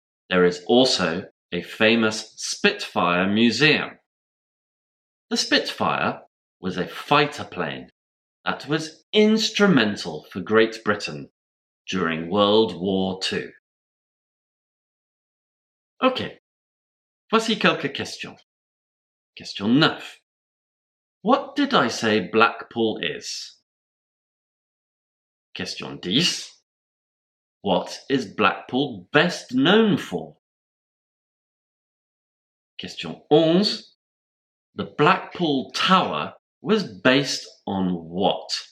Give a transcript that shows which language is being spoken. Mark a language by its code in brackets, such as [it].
[en] There is also a famous Spitfire museum. The Spitfire was a fighter plane that was instrumental for Great Britain during World War II. [fr] Ok, voici quelques questions. [en] Question 9. What did I say Blackpool is? Question 10. What is Blackpool best known for? Question 11. The Blackpool Tower was based on what?